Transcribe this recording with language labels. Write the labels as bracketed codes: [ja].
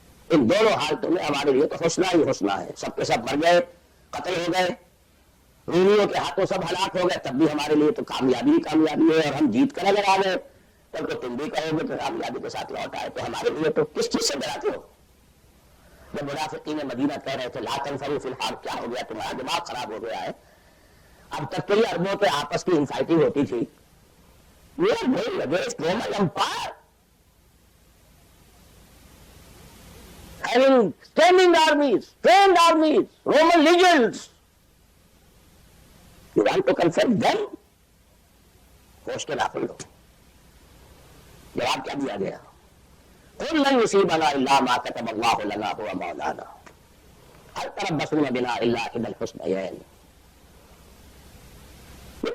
[ur] ان دونوں حالتوں میں ہمارے لیے تو حسنہ ہی حسنہ ہے. سب کے سب مر گئے، قتل ہو گئے، رومیوں کے ہاتھوں سب ہلاک ہو گئے، تب بھی ہمارے لیے تو کامیابی ہی کامیابی ہے. اور ہم جیت کر اگر آ گئے تب تو تم بھی کہو گے کہ کامیابی کے ساتھ لوٹ آئے. تو ہمارے لیے تو کس چیز سے ڈراتے ہو. جب منافقین مدینہ کہہ رہے تھے [ar] لا تنفروا [ur] فی الحال، کیا ہو گیا تمہارا دماغ خراب ہو گیا ہے. اب تک تو یہ اربوں کے آپس کی انفائٹنگ ہوتی تھی. [en] We are going against Roman Empire. Having standing armies, trained armies, Roman legions. You want to confront them? [ur] ہوش کے ناخن لو. جواب کیا دیا گیا؟ [ar] قل لن يصيبنا الا ما كتب الله لنا هو مولانا. هل تربصون بنا الا احدى الحسنيين. یہ